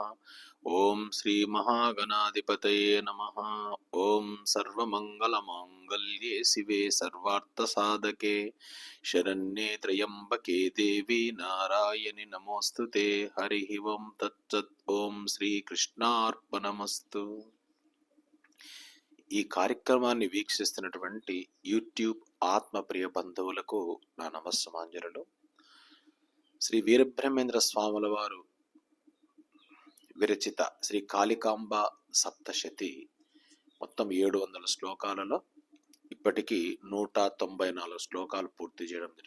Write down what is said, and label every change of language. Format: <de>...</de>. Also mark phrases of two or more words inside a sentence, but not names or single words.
<sa>ओं श्री महागणाधिपतये नमः। ओं सर्वमंगलमांगल्ये शिवे सर्वार्थसाधके शरण्ये त्र्यंबके देवी नारायणि नमोस्तुते। हरि ओं तत्सत्। ओं श्री कृष्णार्पणमस्तु।</sa> <te>ఈ కార్యక్రమాన్ని వీక్షిస్తున్నటువంటి యూట్యూబ్ ఆత్మప్రియ బంధువులకు నా నమస్సమాంజలులు. శ్రీ వీరబ్రహ్మేంద్ర స్వాముల వారు విరచిత శ్రీ కాళికాంబ సప్తశతి మొత్తం 700 శ్లోకాలలో ఇప్పటికీ 194 శ్లోకాలు పూర్తి చేయడం జరిగింది.</te>